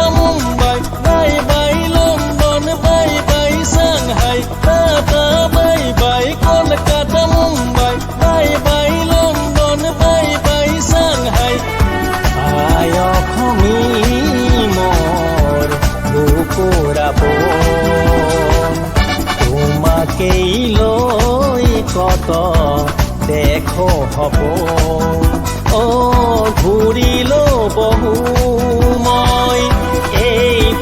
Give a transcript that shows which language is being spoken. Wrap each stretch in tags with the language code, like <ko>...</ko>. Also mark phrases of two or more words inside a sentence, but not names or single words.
<as>মুম্বাই</as> <en>bye bye</en> <as>লন্ডন</as> <en>bye bye</en> <as>সাংহাই</as> <en>tata bye bye</en> <as>কলকাতা মুম্বাই</as> <en>bye bye</en> <as>লন্ডন</as> <en>bye bye</en> <as>সাংহাই আয় অসমী মোৰ বুকুৰাপন তোমাকেই লৈ কত দেখো সপোন ও ঘূৰিলো বহু মই এই</as>